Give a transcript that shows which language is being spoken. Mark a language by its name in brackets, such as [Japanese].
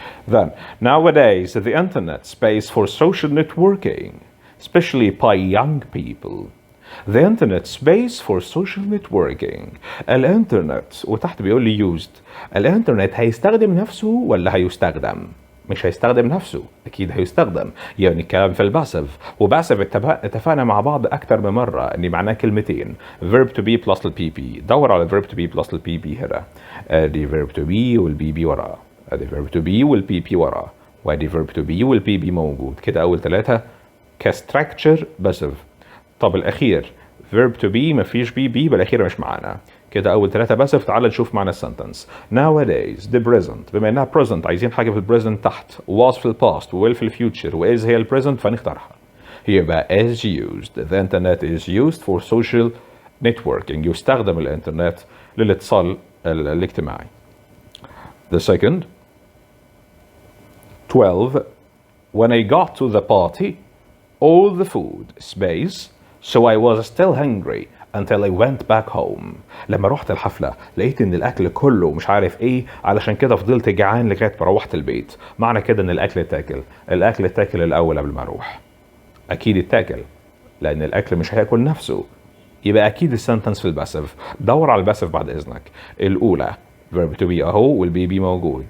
[English] Then, nowadays, the internet space for social networking, especially by young people. The internet space for social networking. [Arabic] الانترنت وتحت بيقول لي used. الانترنت هيستخدم نفسه ولا هيستخدم؟ مش هيستخدم نفسه، اكيد هيستخدم. يعني الكلام في الباسف، وباسف اتفقنا مع بعض اكتر من مره ان معناه كلمتين verb to be plus البي بي. دور على verb to be plus البي بي هنا. ادي verb to be والبي بي وراه، ادي verb to be والبي بي وراه، وادي verb to be والبي بي موجود. كده اول ثلاثه كستراكشر باسف. طب الاخير verb to be مفيش بي بي، بالاخير مش معانا. كده اول ثلاثه باسف. تعال نشوف معنى السنتنس. [English] nowadays the present، [Arabic] بما انها present عايزين حاجه في البريزنت تحت. was في الباست و will في الفيوتشر و is هي البريزنت فنختارها. يبقى [English] is used. the internet is used for social networking. [Arabic] يستخدم الانترنت للاتصال الاجتماعي. [English] The second 12 when I got to the party all the food space so I was still hungry until I went back home. [Arabic] لما رحت الحفلة لقيت ان الاكل كله مش عارف ايه، علشان كده فضلت جعان لغاية ما روحت البيت. معنى كده ان الاكل اتاكل. الاكل اتاكل الاول قبل ما اروح. اكيد اتاكل لان الاكل مش هياكل نفسه. يبقى اكيد السنتنس في الباسف. دور على الباسف بعد اذنك. الاولى verb to be اهو والبي بي موجود.